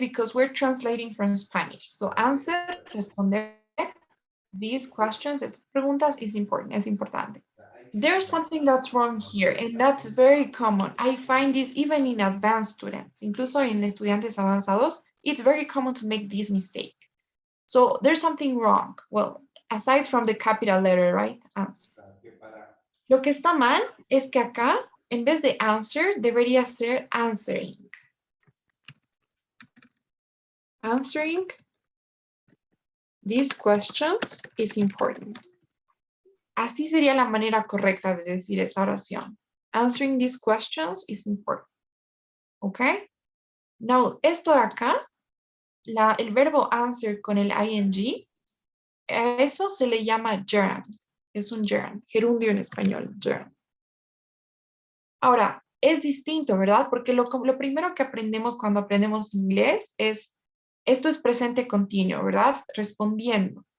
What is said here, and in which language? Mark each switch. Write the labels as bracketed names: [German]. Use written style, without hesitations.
[English] Because we're translating from Spanish. So answer, responder these questions, [Spanish] estas preguntas [English] es important, [Spanish] es importante. [English] There's something that's wrong here, and that's very common. I find this even in advanced students, [Spanish] incluso en estudiantes avanzados, [English] it's very common to make this mistake. So there's something wrong. Well, aside from the capital letter, right? Answer. [Spanish] Lo que está mal es que acá, en vez de answer, debería ser answering. [English] Answering these questions is important. [Spanish] Así sería la manera correcta de decir esa oración. [English] Answering these questions is important. Okay? [Spanish] Now, esto de acá, el verbo answer con el ing, a eso se le llama gerund. Es un gerund, gerundio en español, gerund. Ahora, es distinto, ¿verdad? Porque lo primero que aprendemos cuando aprendemos inglés es, esto es presente continuo, ¿verdad? Respondiendo.